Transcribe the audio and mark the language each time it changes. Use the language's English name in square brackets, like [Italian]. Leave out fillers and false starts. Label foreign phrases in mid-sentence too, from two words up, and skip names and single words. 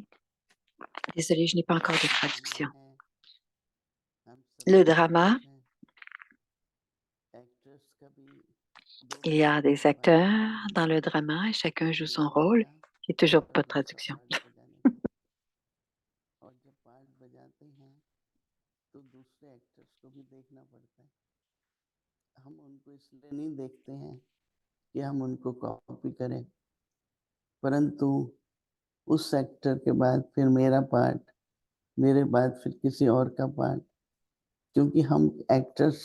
[French] Désolée, je n'ai pas encore de traduction. Le drama, il y a des acteurs dans le drama et chacun joue son rôle. J'ai toujours pas de traduction. [Hindi] और जब पार्ट बजाते हैं तो दूसरे एक्टर्स को भी देखना पड़ता है हम उनको इसलिए नहीं देखते हैं कि हम उनको कॉपी करें परंतु उस एक्टर के बाद फिर मेरा पार्ट मेरे बाद फिर किसी और का पार्ट क्योंकि हम एक्टर्स